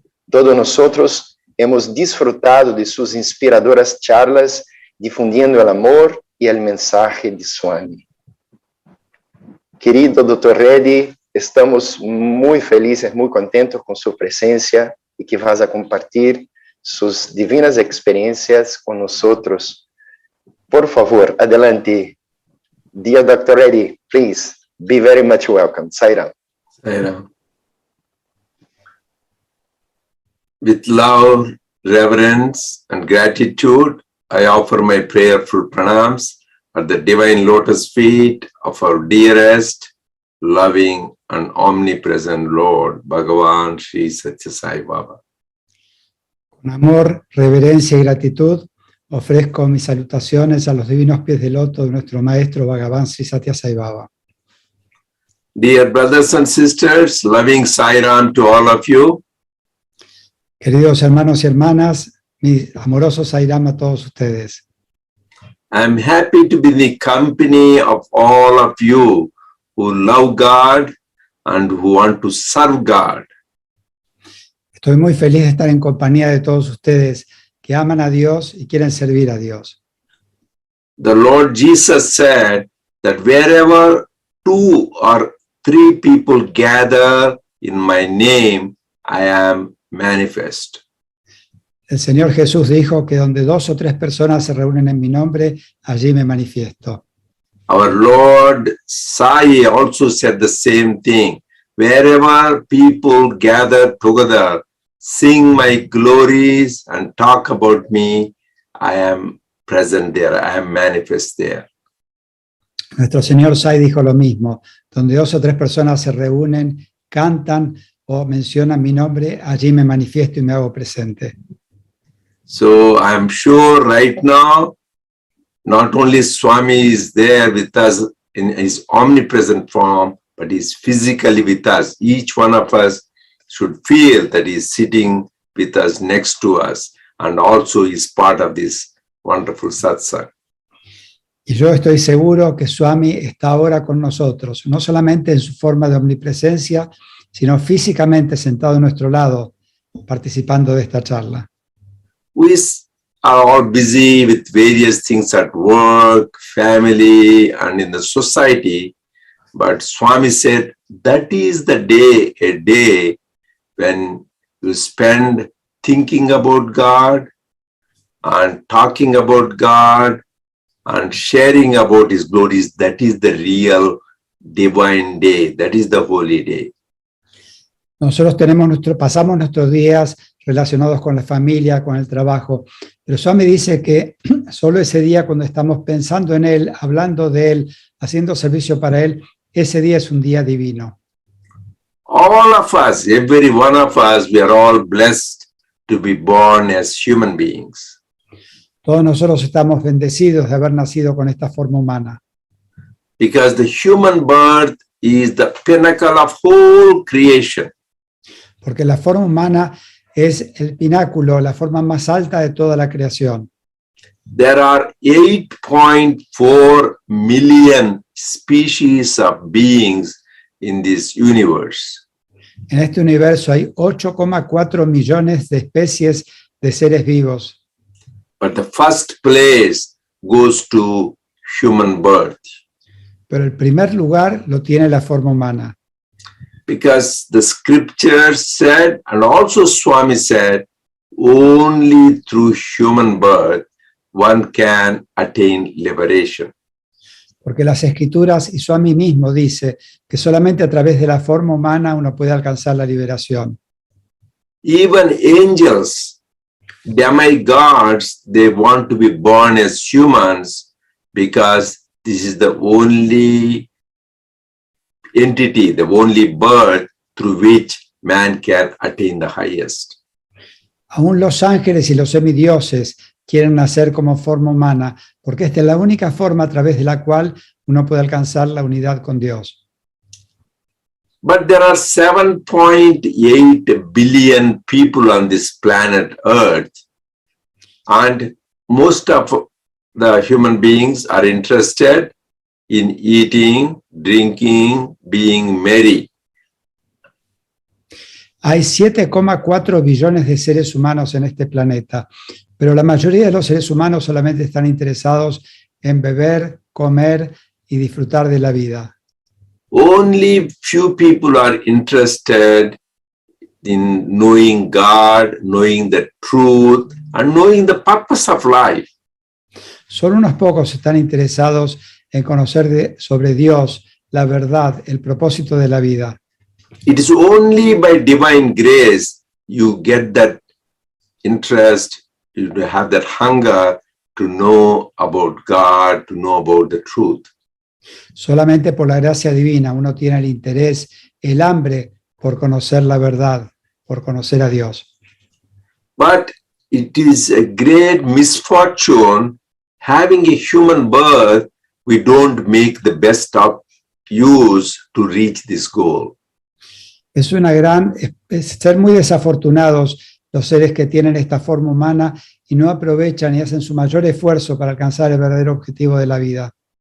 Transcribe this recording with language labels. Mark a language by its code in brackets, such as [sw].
[es] Todos nosotros hemos disfrutado de sus inspiradoras charlas, difundiendo el amor y el mensaje de Swami. Querido Dr. Reddy, estamos muy felices, muy contentos con su presencia y que vas a compartir sus divinas experiencias con nosotros. Por favor, adelante. [en] Dear Dr. Reddy, please be very much welcome. Sairam. Sairam. With love, reverence, and gratitude, I offer my prayerful pranams at the divine lotus feet of our dearest, loving, and omnipresent Lord, Bhagavan Sri Satya Sai Baba. [es] Con amor, reverencia y gratitud, ofrezco mis salutaciones a los divinos pies de loto de nuestro maestro Bhagavan Sri Satya Sai Baba. [en] Dear brothers and sisters, loving Sairam to all of you. [es] Queridos hermanos y hermanas, mis amorosos Sairam a todos ustedes. [en] I'm happy to be in the company of all of you who love God and who want to serve God. [es] Estoy muy feliz de estar en compañía de todos ustedes que aman a Dios y quieren servir a Dios. [en] The Lord Jesus said that wherever 2 or 3 people gather in my name, I am manifest. [es] El Señor Jesús dijo que donde 2 o 3 personas se reúnen en mi nombre, allí me manifiesto. [en] Our Lord Sai also said the same thing. Wherever people gather together, sing my glories and talk about me, I am present there, I am manifest there. [es] Nuestro Señor Sai dijo lo mismo. Donde 2 o 3 personas se reúnen, cantan o mencionan mi nombre, allí me manifiesto y me hago presente. [en] So I am sure right now, not only Swami is there with us in his omnipresent form, but he's physically with us. Each one of us should feel that he's sitting with us next to us and also is part of this wonderful satsang. [es] Y yo estoy seguro que Swami está ahora con nosotros, no solamente en su forma de omnipresencia, sino físicamente sentado a nuestro lado, participando de esta charla. [en] We are all busy with various things at work, family, and in the society, but Swami said that is the day, a day when you spend thinking about God and talking about God and sharing about His glories. That is the real divine day. That is the holy day. [es] Nosotros pasamos nuestros días relacionados con la familia, con el trabajo, pero Swami dice que solo ese día cuando estamos pensando en Él, hablando de Él, haciendo servicio para Él, ese día es un día divino. [en] All of us, every one of us, we are all blessed to be born as human beings. [es] Todos nosotros estamos bendecidos de haber nacido con esta forma humana. [en] Because the human birth is the pinnacle of whole creation. [es] Porque la forma humana es el pináculo, la forma más alta de toda la creación. [en] there are 8.4 million species of beings in this universe. [es] En este universo hay 8,4 millones de especies de seres vivos, [en] But the first place goes to human birth, [es] pero el primer lugar lo tiene la forma humana, [en] because the scripture said, and also Swami said, only through human birth one can attain liberation. [es] porque las escrituras y Swami mismo dice que solamente a través de la forma humana uno puede alcanzar la liberación. [en] Even angels, demigods, they want to be born as humans because this is the only entity, the only birth through which man can attain the highest. [es] Aún los ángeles y los semidioses quieren nacer como forma humana, porque esta es la única forma a través de la cual uno puede alcanzar la unidad con Dios. [en] But there are 7.8 billion people on this planet Earth, and most of the human beings are interested in eating, drinking, being merry. [es] Hay 7,4 billones de seres humanos en este planeta, pero la mayoría de los seres humanos solamente están interesados en beber, comer y disfrutar de la vida. [en] Only few people are interested in knowing God, knowing the truth, and knowing the purpose of life. [es] Solo unos pocos están interesados en conocer sobre Dios, la verdad, el propósito de la vida. [en] It is only by divine grace you get that interest, you have that hunger to know about God, to know about the truth. [es] Solamente por la gracia divina uno tiene el interés, el hambre por conocer la verdad, por conocer a Dios. [en] But it is a great misfortune having a human birth, we don't make the best of use to reach this goal. [es] Es ser muy desafortunados los seres que tienen esta forma humana y no aprovechan y hacen su mayor esfuerzo para alcanzar el verdadero objetivo de la vida.